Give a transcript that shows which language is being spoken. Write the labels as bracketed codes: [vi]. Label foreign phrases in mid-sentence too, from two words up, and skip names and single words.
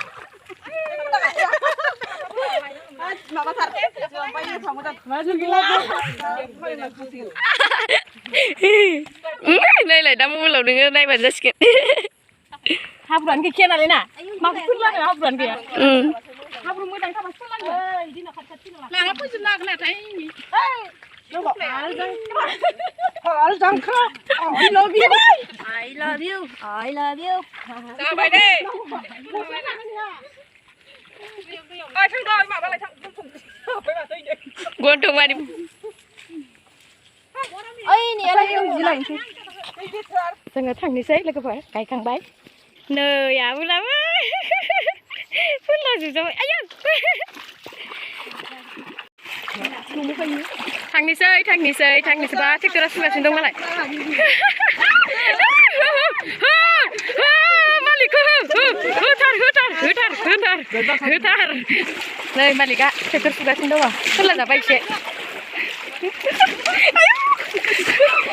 [brx] नायलाय दा मबाइलाव नोङो नायबानो जासिगोन हाब्रुआनो गैखाया नालाय ना माखौ फोनलानो हाब्रुआनो गैया हाब्रु मोजां थाबा फोनलानो लाना फैजोबनो हागोन नाथाय हाल जांख्रा [en] I love you I love you. I love you. [brx] जाबाय दे ओइ थांदो माबालाय थां गन्थं मानि ओइ नेलाय जिलायनोसै जोङो थांनोसै लोगोफोर गायखांबाय नै आबोलाबो फोनलाजोबजाबाय आयौ थांनोसैबा ट्रेक्टरा सुगासिनो दं मालाय मालिकखौ होथार नै मालिकआ ट्रेक्टर सुगासिनो दङ फोनलाजाबाय एसे